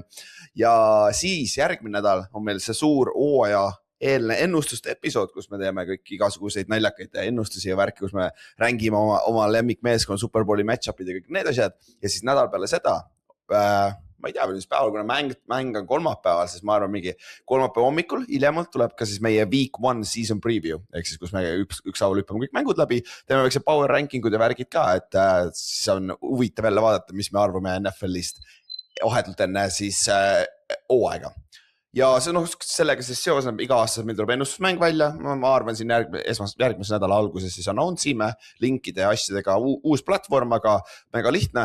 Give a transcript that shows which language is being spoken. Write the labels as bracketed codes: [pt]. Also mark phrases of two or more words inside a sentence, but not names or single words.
[et] Ja siis järgmine nädal on meil see suur hooaja eelne ennustuste episood, kus me teeme kõik igasuguseid naljakaid ennustusi ja värki, kus me rängime oma lemmikmeeskonna Superbowli match-upid ja kõik need asjad. Ja siis nädal peale seda, ma ei tea, mis päeval, kuna mäng on kolmapäeval, siis ma arvan mingi kolmapäeva hommikul hiljemalt tuleb ka siis meie [en] week 1 season preview, [et] ehk siis kus me ükshaaval hüppame kõik mängud läbi, teeme väikse [en] power rankingud [et] ja värgid ka, et siis on huvitav jälle vaadata, mis me arvame NFL-ist vahetult enne siis hooaega. Ja see sellega siis seoses iga aasta meil tuleb ennustusmäng välja, ma arvan siin järgmise nädala alguses siis announcime linkide ja asjadega uus platvorm, aga mega lihtne.